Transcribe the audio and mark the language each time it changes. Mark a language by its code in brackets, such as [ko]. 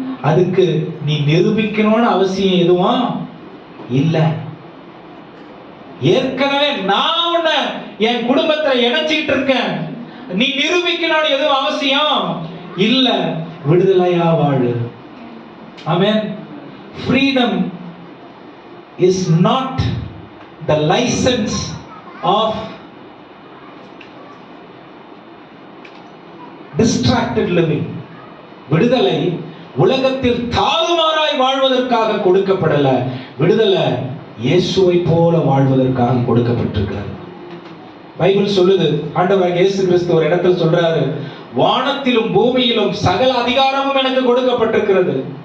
[ta] அதுக்கு நீ நிரூபிக்கணும்னு அவசியம் எதுவும் இல்ல. ஏற்கனவே நான் உன்னை என் குடும்பத்தை இணைச்சிட்டு இருக்கேன், நீ நிரூபிக்கணும்னு எதுவும் அவசியம் இல்ல. விடுதலையா வாழு. ஆமென். [en] Freedom is not the license of distracted living. [ta] விடுதலை உலகத்தில் தாறுமாறாய் வாழ்வதற்காக கொடுக்கப்படல. விடுதலை இயேசுவை போல வாழ்வதற்காக கொடுக்கப்பட்டிருக்கிறது. பைபிள் சொல்லுது, ஆண்டவராகிய இயேசு கிறிஸ்து ஒரு இடத்தில் சொல்றாரு, வானத்திலும் பூமியிலும் சகல அதிகாரமும் எனக்கு கொடுக்கப்பட்டிருக்கிறது.